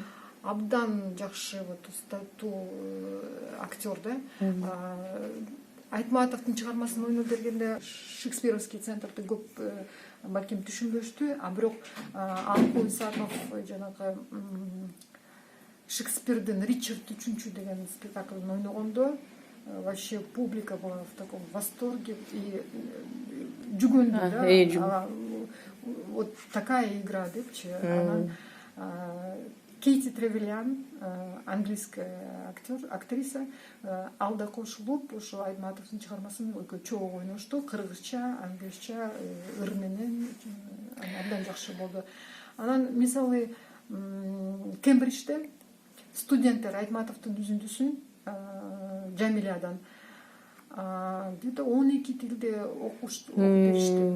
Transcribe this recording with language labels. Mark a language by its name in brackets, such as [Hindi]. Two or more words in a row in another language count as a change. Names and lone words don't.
[Kyrgyz] Абдан жакшы устаттуу актер да. Айтматовдун чыгармасын ойноп бергенде Шекспировский центрди көп балким түшүнбөштү, бирок Алымкул Исаков жанагы Шекспирдин Ричард III деген спектаклын ойногондо [Russian] вообще публика была в таком восторге и [Kyrgyz] жүгөндү да. [Russian] Вот такая игра [Kyrgyz] депчи. Кейти Тревельян, английская актриса, алда кошулуп, ошо Айтматовдун чыгармасын чогуу ойношту, кыргызча, англисча, ыр менен абдан жакшы болду. Анан мисалы Кембриджде студенттер Айтматовдун үзүндүсүн Жамилядан где-то 12 тилде окуп беришти.